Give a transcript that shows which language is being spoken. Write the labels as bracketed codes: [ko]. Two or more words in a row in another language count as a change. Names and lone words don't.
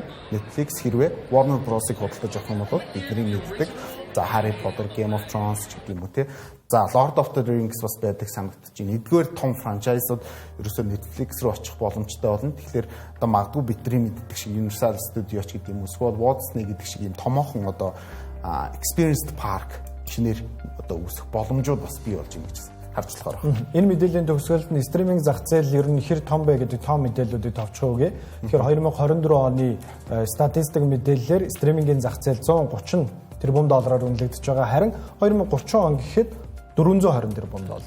[mn] Netflix хэрвээ Warner Bros-ыг худалдаж авах юм бол бидний мэддэг за Harry Potter, Game of Thrones гэдэг юм уу те. За Lord of the Rings бас байдаг санагдаж байна. Эдгээр том франчайзууд ерөөсөө Netflix руу очих боломжтой болно. Тэгэхээр одоо магадгүй бидний мэддэг шиг Universal Studios гэдэг юм уу, эсвэл Walt Disney гэдэг шиг юм томоохон одоо [en] experienced park [mn] шинээр одоо үүсэх боломжууд бас бий болж байна гэж харжлахаар байна. Энэ мэдээллийн төгсгөлд нь стриминг зах зээл ер нь хэр том бэ гэдэг том мэдээллүүдийг товчхон өгье. Тэгэхээр 2024 оны статистик мэдээллээр стримингийн зах зээл 130 тэрбум доллараар үнэлэгдэж байгаа. Харин 2030 он гэхэд 420 тэрбум доллар.